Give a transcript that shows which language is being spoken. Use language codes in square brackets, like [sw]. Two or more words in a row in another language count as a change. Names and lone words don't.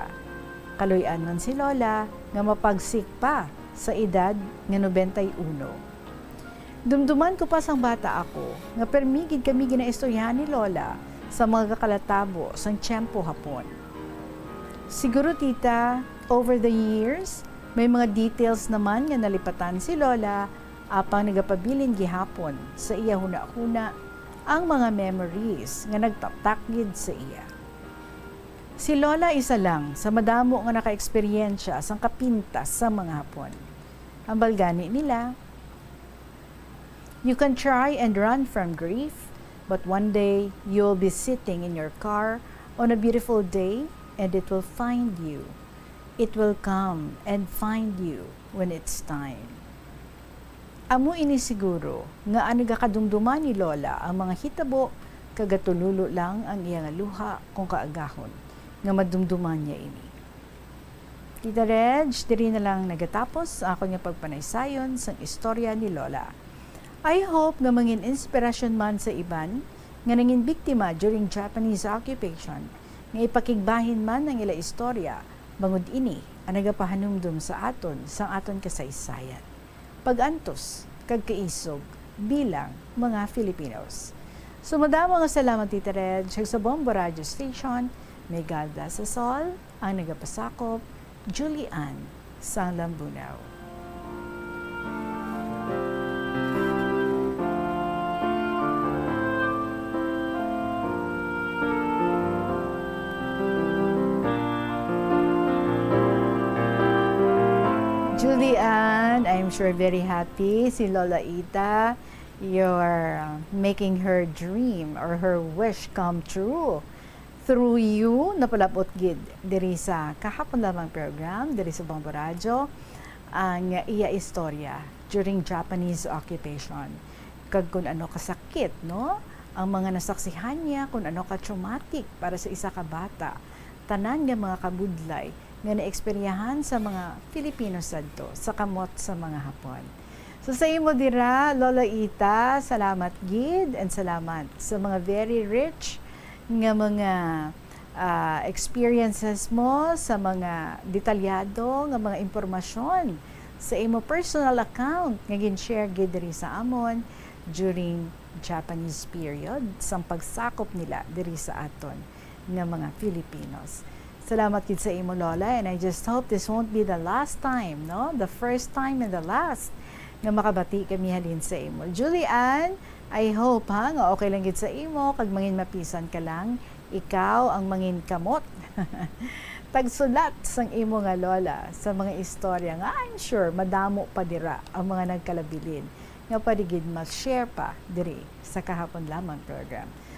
[hil] Kaluy-an man si Lola nga mapagsik pa sa edad nga 91. Dumduman ko pa sang bata ako nga permigid kami ginaistoryahan ni Lola sa mga kakalatabo sang tiyempo hapon. Siguro tita, [en] over the years, [hil] may mga details naman nga nalipatan si Lola apang nagapabilin gihapon sa iya huna-huna ang mga memories nga nagtatakgid sa iya. Si Lola isa lang sa madamo nga naka-eksperyensya sang kapintas sa mga hapon. Ang balgani nila, [en] you can try and run from grief, but one day you'll be sitting in your car on a beautiful day and it will find you. It will come and find you when it's time. [hil] Amo ini siguro nga anagakadumduman ni Lola ang mga hitabo kagatululo lang ang iyang luha kung kaagahon nga madumduman niya ini. Tita Reg, diri na lang nagatapos ako nga pagpanaysayon sang istorya ni Lola. [en] I hope [hil] nga mangin inspirasyon man sa iban nga nangin biktima [en] during Japanese occupation [hil] nga ipakigbahin man ang ila istorya bangod ini ang nagapahanumdum sa aton kasaysayan. Pag-antos, kag kaisog, bilang mga Filipinos. Sumadamo nga salamat Tita Reg sa Bombo Radio Station. [en] May God bless us all. [hil] Ang nagapasakop, Julie Ann, sang Lambunaw. Julie Ann, [en] I'm sure very happy. Si Lola Ita, you're making her dream or her wish come true. Through you, [hil] napalapot gid diri sa kahapon lamang program, diri sa Bombo Radio, ang iya istorya [en] during Japanese occupation. [hil] Kag kung ano kasakit, no? Ang mga nasaksihan niya, kung ano ka-traumatic para sa isa ka bata. Tanan nga mga kabudlay nga naeksperyahan sa mga Filipino sadto sa kamot sa mga Hapon. So sa imo dira, Lola Ita, salamat gid and salamat sa mga [en] very rich [hil] nga mga experiences mo, sa mga detalyado nga mga impormasyon sa imo personal account nga gin-share gid diri sa amon [en] during Japanese period [hil] sang pagsakop nila diri sa aton nga mga Filipinos. Salamat gid sa imo Lola, [en] and I just hope this won't be the last time, no? The first time and the last [hil] nga makabati kami halin sa imo. Julie Ann, [en] I hope [hil] nga okay lang gid sa imo kag mangin mapisan ka lang, ikaw ang mangin kamot. Tagsulat sang imo nga Lola sa mga istorya nga [en] I'm sure [hil] madamo pa dira ang mga nagkalabilin nga padigid mas share pa diri sa kahapon lamang program.